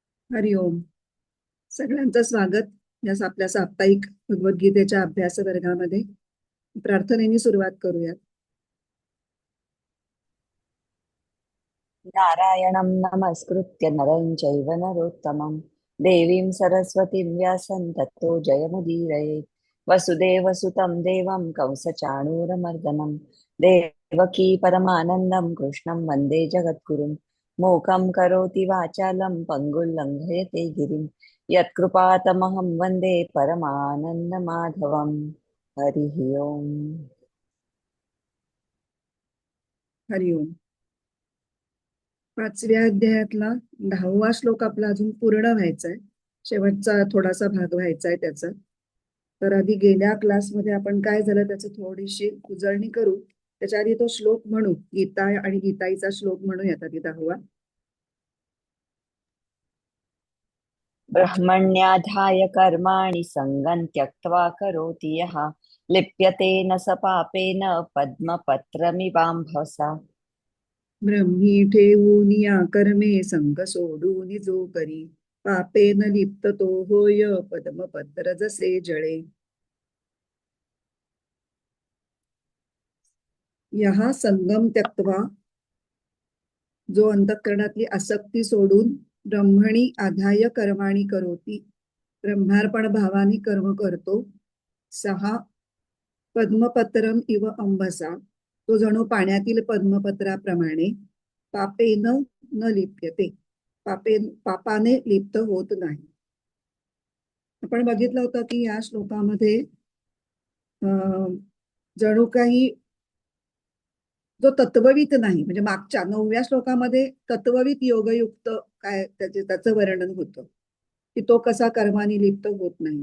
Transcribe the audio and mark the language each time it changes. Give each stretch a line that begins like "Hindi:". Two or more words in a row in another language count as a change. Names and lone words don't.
Marathi: हरिओम. सगळ्यांचं स्वागत या आपल्या साप्ताहिक भगवद्गीतेच्या अभ्यास वर्गामध्ये. प्रार्थनेने सुरुवात करूयात.
Sanskrit: नारायणं नमस्कृत्य नरं चैव नरोत्तमं देवीं सरस्वतीं व्यासं ततो जयमुदीरयेत्। वसुदेवसुतं देवं कंसचाणूरमर्दनं देवकी परमानन्दं कृष्णं वन्दे जगद्गुरुं। मूकं करोति वाचालं पङ्गुं लङ्घयते गिरिं यत्कृपातमहं वन्दे परमानन्दमाधवम्। हरिः ओम्।
Marathi: हरिओम. 5व्या अध्यायातला 10वा श्लोक आपला अजून पूर्ण व्हायचा आहे. शेवटचा थोडासा भाग व्हायचा आहे त्याचा. तर आधी गेल्या क्लासमध्ये आपण काय झालं त्याची थोडीशी उजळणी करू. त्याच्या आधी तो श्लोक म्हणू. गीता आणि गीताईचा श्लोक म्हणूयात आधी 10वा.
Sanskrit: ब्रह्मण्याधाय कर्माणि सङ्गं त्यक्त्वा करोति यः लिप्यते न स पापेन पद्मपत्रमिवाम्भसा।
Marathi: ब्रह्मी ठेवून या कर्मे संग सोडून जो करी पापेन लिप्त तो होय पद्मपत्र जसे जळे.
Sanskrit: यहा संगम त्यक्त्वा,
Marathi: जो अंतःकरणातली आसक्ती सोडून
Sanskrit: ब्रह्मणी आधाय कर्माणी करोती,
Marathi: ब्रह्मार्पण भावानी कर्म करतो,
Sanskrit: सहा पद्मपत्रम इव अंबसा,
Marathi: तो जणू पाण्यातील पद्मपत्राप्रमाणे
Sanskrit: पापेन न लिप्यते,
Marathi: पापाने लिप्त होत नाही. आपण बघितलं होतं की या श्लोकामध्ये जणू काही जो तत्ववित नाही, म्हणजे मागच्या 9व्या श्लोकामध्ये तत्ववित योगयुक्त काय त्याचं वर्णन होतं की तो कसा कर्माने लिप्त होत नाही.